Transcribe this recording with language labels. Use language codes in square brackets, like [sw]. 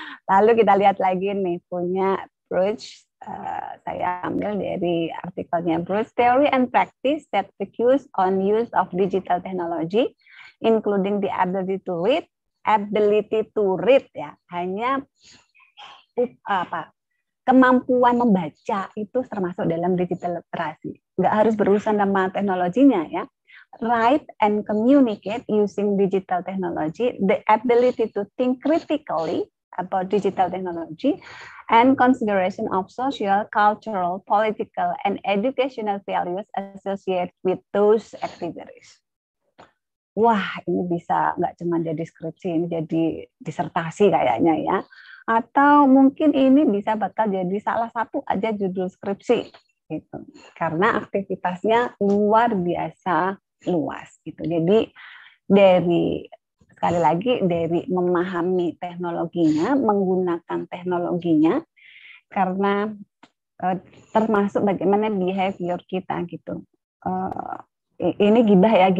[id] Lalu kita lihat lagi nih, punya Bruce. Saya ambil dari artikelnya Bruce, [en] Theory and Practice that focus on use of digital technology, including the ability to read ya. [id] Hanya kemampuan membaca itu termasuk dalam digital literasi. Nggak harus berurusan sama teknologinya ya. [en] Write and communicate using digital technology, the ability to think critically about digital technology, and consideration of social, cultural, political, and educational values associated with those activities. [id] Wah, ini bisa nggak cuma jadi skripsi, ini jadi disertasi kayaknya ya. Atau mungkin ini bisa bakal jadi salah satu aja judul skripsi, gitu. Karena aktivitasnya luar biasa luas gitu. Jadi sekali lagi dari memahami teknologinya, menggunakan teknologinya, karena termasuk bagaimana behavior kita gitu. Ini gibah.